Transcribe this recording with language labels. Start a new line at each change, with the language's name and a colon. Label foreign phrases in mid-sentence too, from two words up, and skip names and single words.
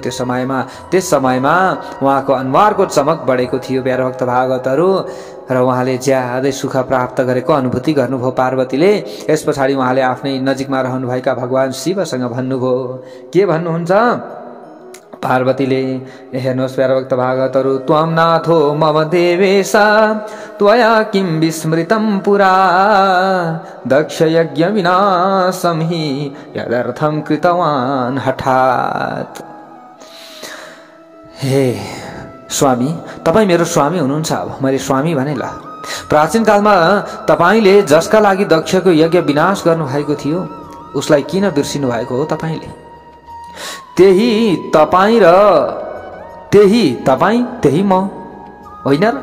Nepali: त्यो समयमा उहाँको अनुहारको चमक बढेको थियो प्यारा भक्त भागवतहरू, र उहाँले ज्यादै सुख प्राप्त गरेको अनुभूति गर्नुभयो पार्वतीले। यस पछाडि उहाँले आफ्नै नजिकमा रहनुभएका भगवान शिवसँग भन्नुभयो। के भन्नुहुन्छ? पार्वतीले हेर्नुहोस् प्यारा भक्त भागवतहरू
Sanskrit: त्वं नाथो मम देवेश त्वया किं विस्मृतं पुरा दक्ष यज्ञ विनाशं हि यदर्थं कृतवान् हठात्।
Nepali: हे स्वामी, तपाईँ मेरो स्वामी हुनुहुन्छ। अब मैले स्वामी भने ल। प्राचीन कालमा तपाईँले जसका लागि दक्षको यज्ञ विनाश गर्नुभएको थियो उसलाई किन बिर्सिनु भएको हो तपाईँले? त्यही तपाईँ र त्यही म होइन र?